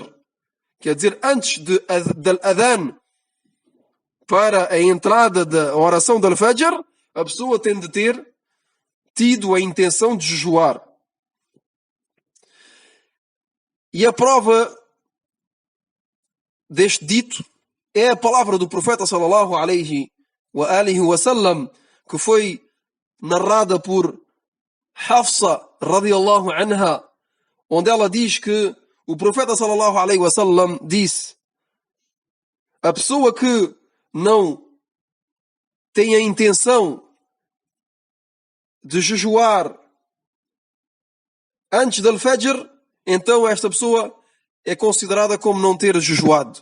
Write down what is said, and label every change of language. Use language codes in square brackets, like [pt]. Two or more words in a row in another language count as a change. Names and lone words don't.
[pt] Quer dizer, antes do Adhan para a entrada da oração do Fajr, a pessoa tem de ter tido a intenção de jejuar. E a prova deste dito é a palavra do profeta [ar] sallallahu alaihi wa sallam, [pt] que foi narrada por Hafsa [ar] radiyallahu anha, [pt] onde ela diz que o profeta [ar] sallallahu alaihi wa sallam [pt] disse: a pessoa que não tem a intenção de jejuar antes do Fajr, então esta pessoa é considerada como não ter jejuado.